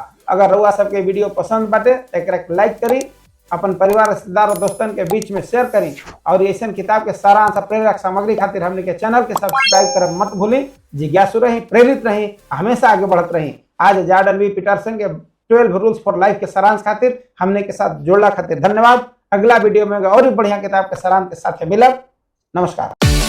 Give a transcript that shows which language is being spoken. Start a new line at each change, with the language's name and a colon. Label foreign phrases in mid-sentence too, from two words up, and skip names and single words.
Bhojpuri: अगर रउआ सबके वीडियो पसंद बाटे तो एकरा के लाइक करी, अपन परिवार रिश्तेदार और दोस्तन के बीच में शेयर करी और ऐसा किताब के सारांश प्रेरक सामग्री खातिर हमने के चैनल के सब्सक्राइब करब मत भूली। जिज्ञासु रही, प्रेरित रही, हमेशा आगे बढ़त रही। आज जॉर्डन बी पीटरसन के 12 रूल्स फॉर लाइफ के सारांश खातिर हमने के साथ जोड़ला खातिर धन्यवाद। अगला वीडियो में और भी बढ़िया किताब के सारांश के साथ मिलब। नमस्कार।